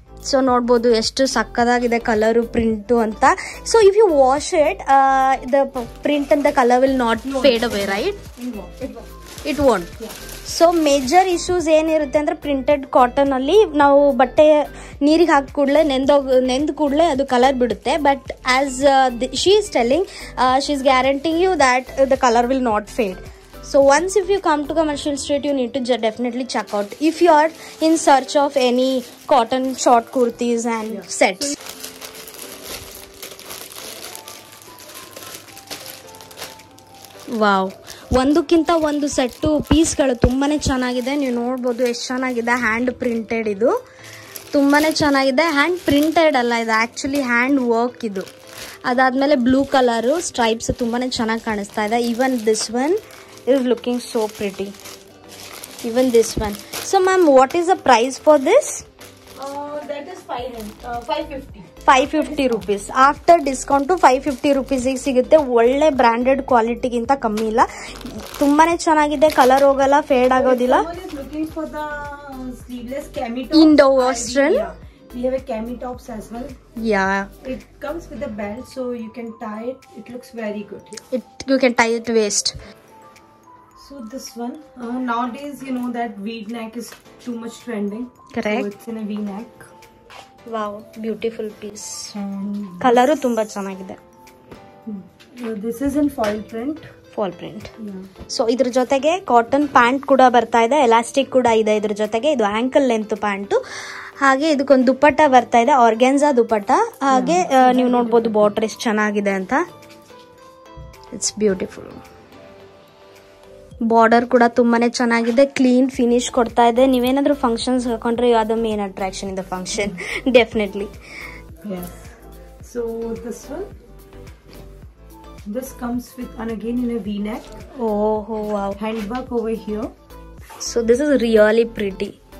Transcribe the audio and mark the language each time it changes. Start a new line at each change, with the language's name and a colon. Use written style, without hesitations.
Kannada: So ನೋಡ್ಬೋದು ಎಷ್ಟು ಸಕ್ಕದಾಗಿದೆ colour, print ಅಂತ.
English: So if you wash it the print and the colour will not fade away, right? It won't.
Kannada: So major issues ಏನಿರುತ್ತೆ ಅಂದ್ರೆ printed cotton ಅಲ್ಲಿ ನಾವು ಬಟ್ಟೆ ನೀರಿಗೆ ಹಾಕಿ ಕೂಡಲೇ ನೆಂದ ಕೂಡಲೇ ಅದು ಕಲರ್ ಬಿಡುತ್ತೆ.
English: But as she is telling, she is guaranteeing you that the colour will not fade. So once if you come to Commercial Street, you need to definitely check out if you are in search of any cotton short kurtis and sets.
Kannada: Wow, ಒಂದಕ್ಕಿಂತ ಒಂದು set ಪೀಸ್ಗಳು ತುಂಬಾನೇ ಚೆನ್ನಾಗಿದೆ. ನೀವು ನೋಡ್ಬೋದು ಎಷ್ಟು ಚೆನ್ನಾಗಿದೆ. Hand printed, ಇದು ತುಂಬಾನೇ ಚೆನ್ನಾಗಿದೆ. ಹ್ಯಾಂಡ್ ಪ್ರಿಂಟೆಡ್ ಅಲ್ಲ, ಇದು ಆಕ್ಚುಲಿ ಹ್ಯಾಂಡ್ ವರ್ಕ್ ಇದು. ಅದಾದ್ಮೇಲೆ ಬ್ಲೂ ಕಲರು ಸ್ಟ್ರೈಪ್ಸ್ ತುಂಬಾನೇ ಚೆನ್ನಾಗಿ ಕಾಣಿಸ್ತಾ ಇದೆ.
English: Even this one is looking so pretty. Even this one. So ma'am, what is the price for this? That is 550. 550 rupees. After discount 550 rupees
Kannada: ಸಿಗುತ್ತೆ. ಒಳ್ಳೆ ಬ್ರಾಂಡೆಡ್ ಕ್ವಾಲಿಟಿಗಿಂತ ಕಮ್ಮಿ ಇಲ್ಲ. ತುಂಬಾನೇ ಚೆನ್ನಾಗಿದೆ. ಕಲರ್ ಹೋಗಲ್ಲ, ಫೇಡ್ ಆಗೋದಿಲ್ಲ.
English: Looking for the sleeveless cami top. Indo-Western. We have a cami tops as well. Yeah. It comes with a belt, so you can tie it. It looks very good. You can tie it waist. So this one, nowadays you know that V-neck is too much trending. Correct. So it's in a V-neck. Wow, beautiful piece.
Kannada: Colour ತುಂಬಾ ಚೆನ್ನಾಗಿದೆ.
English: This is in foil print. Foil print.
Kannada: So ಇದ್ರ ಜೊತೆಗೆ cotton pant ಕೂಡ ಬರ್ತಾ ಇದೆ, elastic ಕೂಡ ಇದೆ ಇದ್ರ ಜೊತೆಗೆ. ಇದು ಆಂಕಲ್ ಲೆಂತ್ ಪ್ಯಾಂಟು. ಹಾಗೆ ಇದಕ್ಕೊಂದು ದುಪ್ಪಟ್ಟ ಬರ್ತಾ ಇದೆ, ಆರ್ಗ್ಯಾನ್ಸಾ ದುಪ್ಪಟ್ಟ. ಹಾಗೆ ನೀವು ನೋಡ್ಬೋದು ಬಾರ್ಡರ್ ಎಷ್ಟು ಚೆನ್ನಾಗಿದೆ ಅಂತ.
English: It's beautiful.
Kannada: ಬಾರ್ಡರ್ ಕೂಡ ತುಂಬಾನೇ ಚೆನ್ನಾಗಿದೆ, ಕ್ಲೀನ್ ಫಿನಿಶ್ ಕೊಡ್ತಾ ಇದೆ. ನೀವೇನಾದ್ರೂ ಫಂಕ್ಷನ್ಸ್ ಹಾಕೊಂಡ್ರೆ
English: You are the main attraction in the function, definitely. So this one, this comes with, and again in a V-neck. Oh wow. Handwork over here. So this is really pretty.